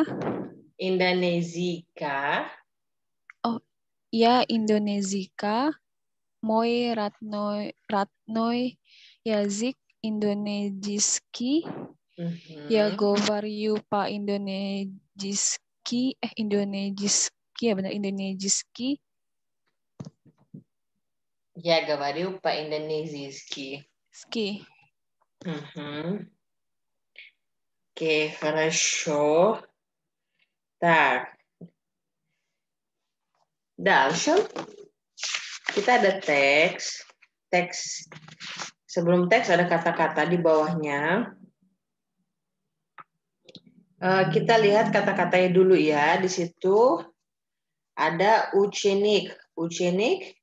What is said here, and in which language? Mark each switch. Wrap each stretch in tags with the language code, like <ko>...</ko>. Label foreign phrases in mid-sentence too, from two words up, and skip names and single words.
<ru>Indonezika. Я индонезийка. Мой родной язык индонезийский. Я говорю по-индонезийски. Индонезийский.</ru> <id>Ya benar,</id> <ru>индонезийский. Я говорю по-индонезийски. Ski. Oke, хорошо. Так. Дальше.</ru> <id>Kita ada teks. Teks. Sebelum teks ada kata-kata di bawahnya. Kita lihat kata-katanya dulu ya. Di situ ada učenik. Učenik.</id>